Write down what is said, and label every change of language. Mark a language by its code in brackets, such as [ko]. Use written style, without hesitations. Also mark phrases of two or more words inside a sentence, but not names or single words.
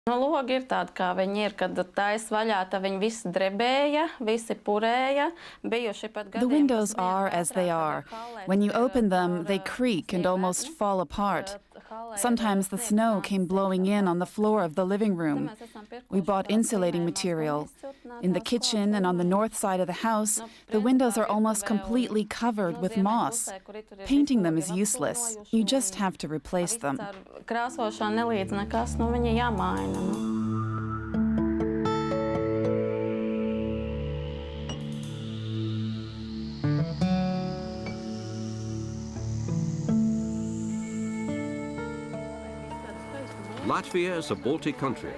[lv] No, logi ir tādi, kā viņi ir, kad taisa vaļā, tad viņi visi drebēja, visi purēja, bijuši pat gadījumi. [en] The windows are as they are. When you open them, they creak and almost fall apart. Sometimes the snow came blowing in on the floor of the living room. We bought insulating material. In the kitchen and on the north side of the house, the windows are almost completely covered with moss. Painting them is useless. You just have to replace them. [lv] Krāsošana nelīdz nekas, nu viņi jāmaina. [en] Latvia is a Baltic country.